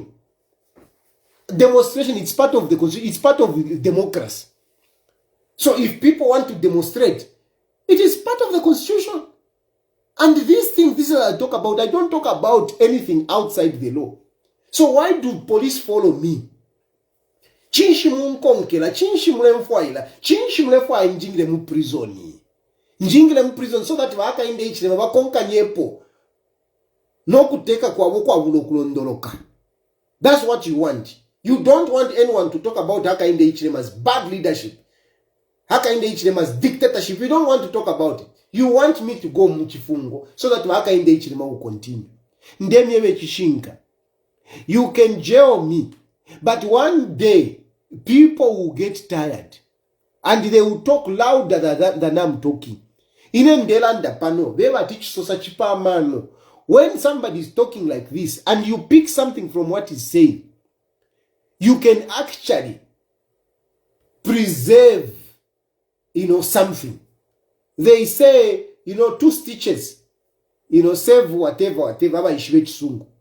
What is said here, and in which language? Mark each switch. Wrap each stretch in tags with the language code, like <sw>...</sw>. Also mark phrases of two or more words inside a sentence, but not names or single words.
<en>Demonstration, it's part of the Constitution, it's part of democracy. So if people want to demonstrate, it is part of the Constitution. And these things, this is what I talk about. I don't talk about anything outside the law. So why do police follow me?</en> <bem>Chinshi munkonkela, chinshi mlemfoila, chinshi mlefoila njingile mu prisoni. Njingile mu prison</bem> <en>so that</en> <bem>Hakainde Hichilema bakonka nyepo. No kuteka kwa bulo kulondoloka.</bem> <en>That's what you want. You don't want anyone to talk about Hakainde Hichilema's bad leadership. Hakainde Hichilema's dictatorship. You don't want to talk about it. You want me to go muchifungo so that Hakainde Hichilema will continue.</en> <bem>Ndemyewe chishinka.</bem> <en>You can jail me. But one day, people will get tired. And they will talk louder than I'm talking.</en> <bem>Inendelanda pano. Beba teach so sachipa mano.</bem> <en>When somebody is talking like this, and you pick something from what he's saying, you can actually preserve, something. They say, 2 stitches, save whatever, sungu.</en>